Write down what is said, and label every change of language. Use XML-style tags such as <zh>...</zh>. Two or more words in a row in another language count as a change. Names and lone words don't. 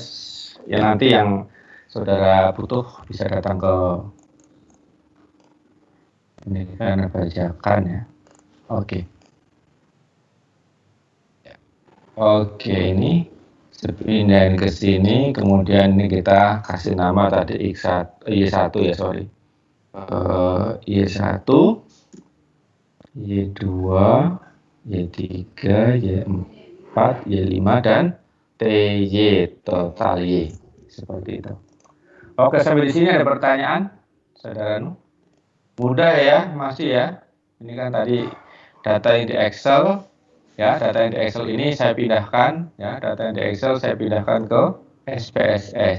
<id>Ya nanti yang saudara butuh bisa datang ke ini karena bajakan ya. Oke. Oke, ini pindahin ke sini, kemudian ini kita kasih nama tadi Y1 ya, sorry. Y1, Y2, Y3, Y4, Y5, dan TY, total Y. Seperti itu. Oke, sampai di sini ada pertanyaan, saudara Nu? Mudah ya, masih ya. Ini kan tadi data yang di Excel, ya, data yang di Excel ini saya pindahkan, ya, data yang di Excel saya pindahkan ke SPSS.</id>